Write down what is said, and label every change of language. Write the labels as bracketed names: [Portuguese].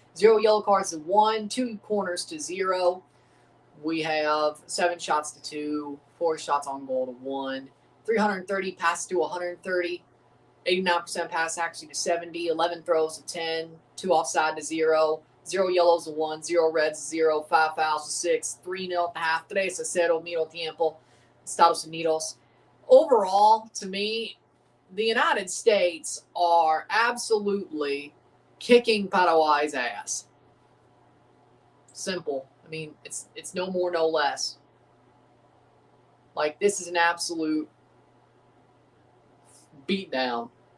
[English] 0 yellow cards to 1, 2 corners to 0. We have 7 shots to 2, 4 shots on goal to 1, 330 passes to 130, 89% pass accuracy to 70, 11 throws to 10, 2 offside to 0. 0 yellows to 1, 0 reds to 0, 5 fouls to 6, 3-0 at the half. [Spanish] 3 a 0, medio tiempo, Estados Unidos. [English] Overall, to me, the United States are absolutely kicking Paraguay's ass. Simple. I mean, it's no more, no less. Like, this is an absolute beatdown.